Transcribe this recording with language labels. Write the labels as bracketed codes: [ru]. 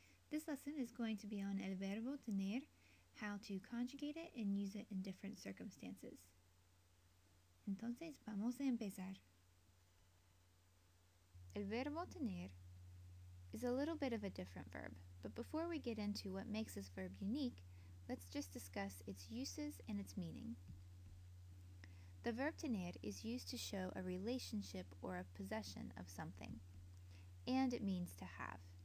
[en] This lesson is going to be on el verbo tener, how to conjugate it and use it in different circumstances. [es] Entonces, vamos a empezar. [en] El verbo tener is a little bit of a different verb, but before we get into what makes this verb unique, let's just discuss its uses and its meaning. The verb tener is used to show a relationship or a possession of something, and it means to have.